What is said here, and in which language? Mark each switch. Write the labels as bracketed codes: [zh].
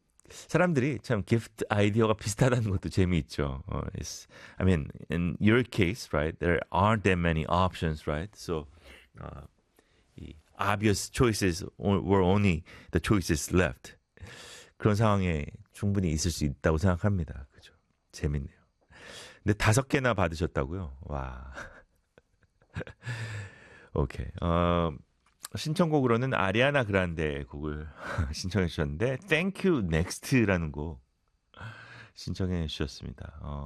[ko] 사람들이 참 gift 아이디어가 비슷하다는 것도 재미있죠. [en] I mean, in your case, right, there aren't that many options, right? So, obvious choices were only the choices left. [ko] 그런 상황에 충분히 있을 수 있다고 생각합니다. 그죠? 재밌네요. 근데 다섯 개나 받으셨다고요? 와. 오케이. 신청곡으로는 아리아나 그란데의 곡을 신청해 주셨는데, Thank you next라는 곡 신청해 주셨습니다.